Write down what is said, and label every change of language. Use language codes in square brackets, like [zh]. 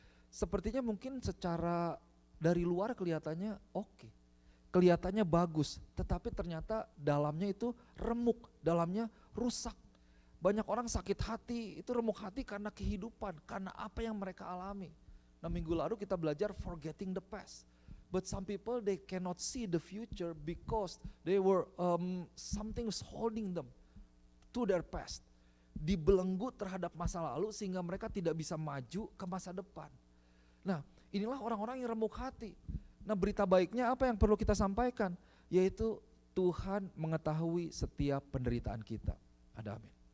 [id] Sepertinya mungkin secara dari luar kelihatannya oke, kelihatannya bagus, tetapi ternyata dalamnya itu remuk, dalamnya rusak. Banyak orang sakit hati, itu remuk hati karena kehidupan, karena apa yang mereka alami. Nah minggu lalu kita belajar [en] forgetting the past. But some people they cannot see the future because they were something was holding them to their past. [id] Dibelenggu terhadap masa lalu sehingga mereka tidak bisa maju ke masa depan. Nah inilah orang-orang yang remuk hati. Nah berita baiknya apa yang perlu kita sampaikan? Yaitu Tuhan mengetahui setiap penderitaan kita. Ada amin.